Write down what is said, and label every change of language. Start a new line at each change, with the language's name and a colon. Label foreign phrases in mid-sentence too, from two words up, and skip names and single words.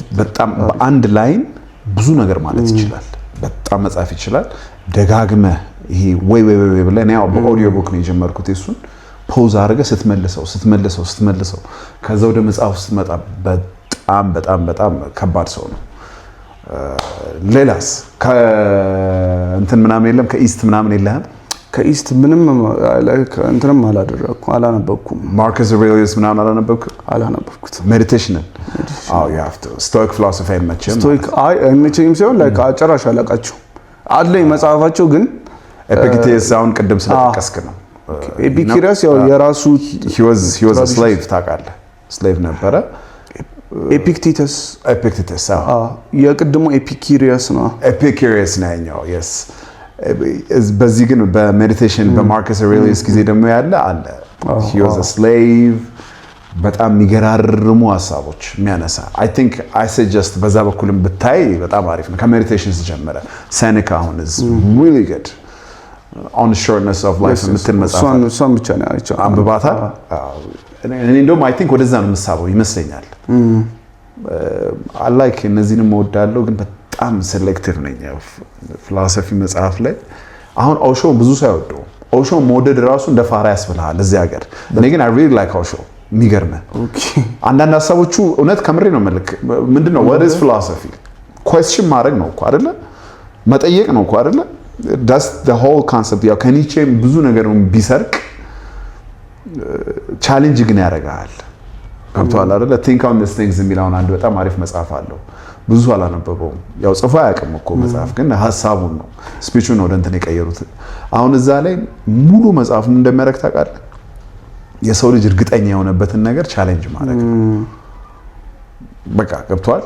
Amharic: በጣም በአንድ ላይን ብዙ ነገር ማለት ይችላል። በጣም መጻፍ ይችላል። ደጋግመ ይሄ ወይ ብለን ያው በኦዲዮ ቡክ ነው የጀመርኩት እሱን ፖዝ አድርገህ ስትመልሰው ከዛ ወደ መጽሐፍ ስትመጣ በጣም ከባድ ሰው ነው። ሌላስ ከእንትን ምናምን የለም ከኢስት ምናምን የለህም? ከኢስት ምንም እንትንም አላነበብኩም። ማርከስ አውሬሊየስ ምናምን አላነበብኩት።
English: ሜዲቴሽን you have to stoic philosophy አይመችም?
Amharic: ስቶይክ አይመችኝም ሳይሆን ጨራሽ አላቃቸው አለኝ መጽሐፋቸው ግን ኤፒክቴስ አሁን ቅድም ስለጠቀስክ ነው። ኤፒክቴስ ያው የራሱ
English: he was a slave
Amharic: ታውቃለህ? ስሌቭ ነበረ። ኤፒክቴተስ የቅድሙ ኤፒኪሪየስ ነው ያኛው yes። በዚህ ግን በሜዲቴሽን በማርከስ አውሬሊየስ ጊዜ ደግሞ ያለ አለ
English: he was a slave
Amharic: በጣም የሚገራርሙ ሐሳቦች የሚያነሳ
English: I think I suggest
Amharic: በዛ በኩልም ብታይ በጣም አሪፍ ነው። ከሜዲቴሽን ጀመረ ሴኔካ አሁን
English: is really good on the shortness of life
Amharic: የምትል መጽሐፍ እሷን ብቻ ነው ያለው አንብባታል? እኔ እንደውም
English: I think
Amharic: ወደዛ ነው የምሳበው ይመስለኛል። I like እነዚህንም እወዳለሁ ግን በጣም ሴሌክቲቭ ነኝ ፊሎሶፊ መጽሐፍ ላይ። አሁን ኦሾ ብዙ ሰው አይወደው። ኦሾ መውደድ ራሱ እንደ ፋራ ያስብልሃል እዚህ ሀገር። እኔ ግን
English: I really like
Amharic: ኦሾ የሚገርምህ አንዳንድ ሀሳቦቹ እውነት ከምሬ ነው መልክ ምንድነው
English: what is philosophy
Amharic: question ማድረግ ነው እኮ አይደለ? መጠየቅ ነው እኮ አይደለ?
English: that's the whole concept።
Amharic: ያው ከኒቼ ብዙ ነገር ቢሰርቅ ቻሌንጅ ግን ያደርጋል። ገብቶሃል አይደለ?
English: think on these things
Amharic: የሚለውን አንድ በጣም አሪፍ መጽሐፍ አለው። ብዙ አላነበበውም። ያው ጽፎ አያውቅም እኮ መጽሐፍ ግን ሐሳቡን ነው ስፒቹን ወደ እንትን የቀየሩት። አሁን እዛ ላይ ሙሉ መጽሐፉን እንደሚያደርግ ታውቃለህ? የሰው ልጅ እርግጠኛ የሆነበትን ነገር ቻሌንጅ ማድረግ ነው። በቃ ገብቶሃል?